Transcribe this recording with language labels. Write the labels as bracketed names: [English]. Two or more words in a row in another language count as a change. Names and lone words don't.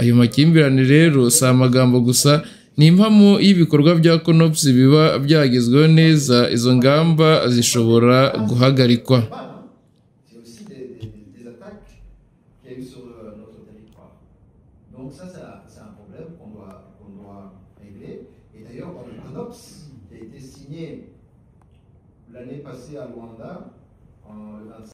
[Kinyarwanda] Ayo makimbirane rero si amagambo gusa, ni impamo y'ibikorwa bya CONOPS biba byagezweho neza, izo ngamba zishobora guhagarikwa. [French] Donc ça, c'est un problème qu'on doit régler. Et d'ailleurs, dans le CONOPS, qui a été signé l'année passée à Luanda, le 25.